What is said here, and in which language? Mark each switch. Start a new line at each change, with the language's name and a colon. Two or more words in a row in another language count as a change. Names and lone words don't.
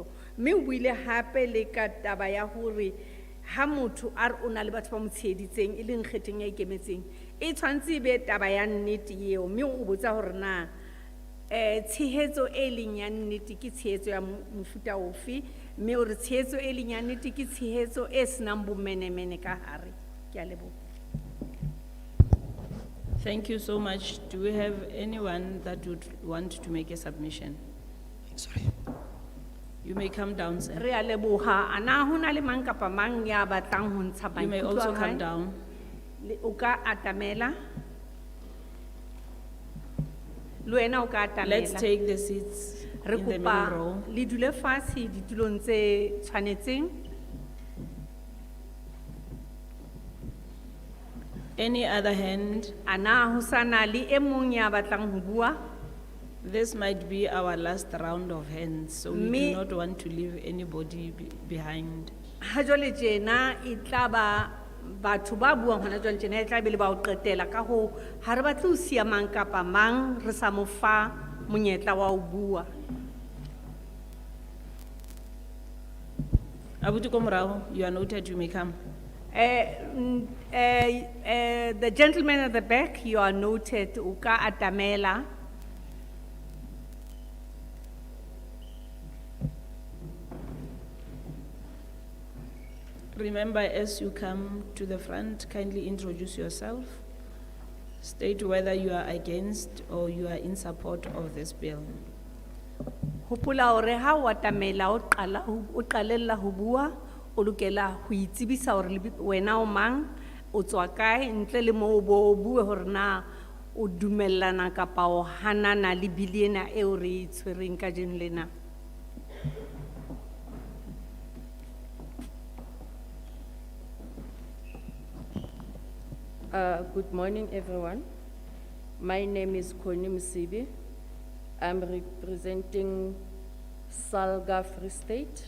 Southern Sotho: Mme o buile hape le ka taba ya hore ha motho a re o na le batho ba mo tsheheditseng e leng kgetheng ya ikemetseng, e tshwantse e be taba ya nnete eo. Mme o botsa hore na tshehetso e leng ya nnete ke tshehetso ya mofuta ofe, mme o re tshehetso e leng ya nnete ke tshehetso e senang bomenemene ka hare. Ke a leboha.
English: Thank you so much. Do we have anyone that would want to make a submission? Sorry. You may come down, sir.
Southern Sotho: Re a leboha. Ana hona le mang kapa mang ya batlang ho ntsha
English: You may
Southern Sotho: maikutlo
English: also
Southern Sotho: a
English: come
Southern Sotho: hae?
English: down.
Southern Sotho: O ka atamela. Le wena o ka atamela.
English: Let's take the seats
Southern Sotho: Re
English: in the middle
Southern Sotho: kopa
English: row.
Southern Sotho: le dule fatshe ditulong tse tshwanetseng.
English: Any other hand?
Southern Sotho: Ana ho sana le e mong ya batlang ho bua?
English: This might be our last round of hands, so we Me- do not want to leave anybody behind.
Southern Sotho: Ha jwale tjena e tla ba batho ba buang hona jwale tjena e tla be le ba o qetela ka ho ha re batle ho siya mang kapa mang re sa mo fa monyetla wa ho bua. Abuti ko morao,
English: you are noted, you may come. The gentleman at the back, you are noted,
Southern Sotho: uka atamela.
English: Remember, as you come to the front, kindly introduce yourself. State whether you are against or you are in support of this bill.
Southern Sotho: Hopola hore ha o atamela o qalella ho bua, o lokela ho itsebisa hore wena o mang, o tswa kae, ntle le moo bo bue hore na o dumellana kapa o hanana le bili ena eo re e tshwereng kajeno lena.
English: Good morning, everyone. My name is Connie Msibi. I'm representing Salga Free State.